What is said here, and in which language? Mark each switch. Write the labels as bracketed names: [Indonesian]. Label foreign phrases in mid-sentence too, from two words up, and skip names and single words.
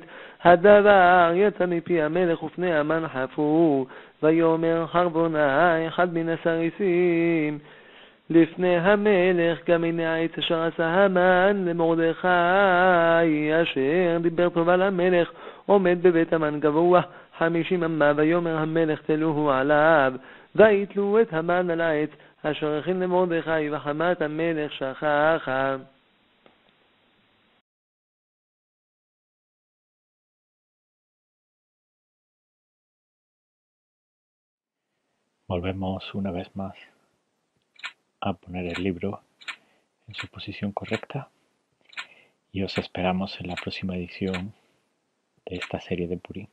[Hebrew] הדבר יצא מפי המלך ופני המן חפו, ויאמר חרבונה אחד מן הסריסים לפני המלך, גם הנה העץ אשר עשה המן למרדכי אשר דיבר טוב על המלך, עומד בבית המן גבוה 50 אמה. ויאמר המלך תלוהו עליו, ויתלו את המן על העץ אשר הכין למרדכי, וחמת המלך שכחה. [Spanish] Volvemos una vez más a poner el libro en su posición correcta y os esperamos en la próxima edición de esta serie de Purim.